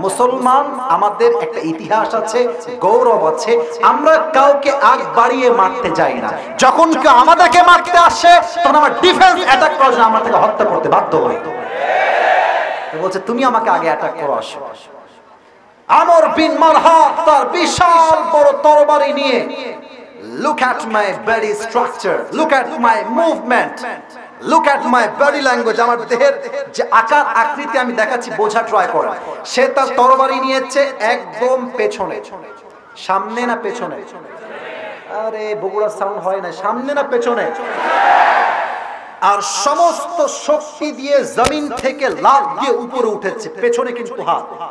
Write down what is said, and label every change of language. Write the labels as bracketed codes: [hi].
[bn] মুসলমান আমাদের একটা ইতিহাস আছে, গৌরব আছে, আমরা কাউকে আগ বাড়িয়ে মারতে যাই না। যখন কেউ আমাদেরকে মারতে আসে, তখন আমরা ডিফেন্স অ্যাটাক করার জন্য আমরা তাকে হত্যা করতে বাধ্য হই। বলছে, তুমি আমাকে আগে অ্যাটাক করো, আসো। আমর বিন মারহাব তার বিশাল বড় তরবারি নিয়ে [en] look at my body structure, look at my movement, look at my body language, [bn] আমার দেহের যে আকার আকৃতি আমি দেখাচ্ছি বোঝা ট্রাই করেন। সে তার তরবারি নিয়েছে একদম পেছনে, সামনে না পেছনে? আরে বগুড়া সাউন্ড হয় না, সামনে না পেছনে? আর সমস্ত শক্তি দিয়ে জমিন থেকে লাফ দিয়ে উপরে উঠেছে, পেছনে কিন্তু হাত।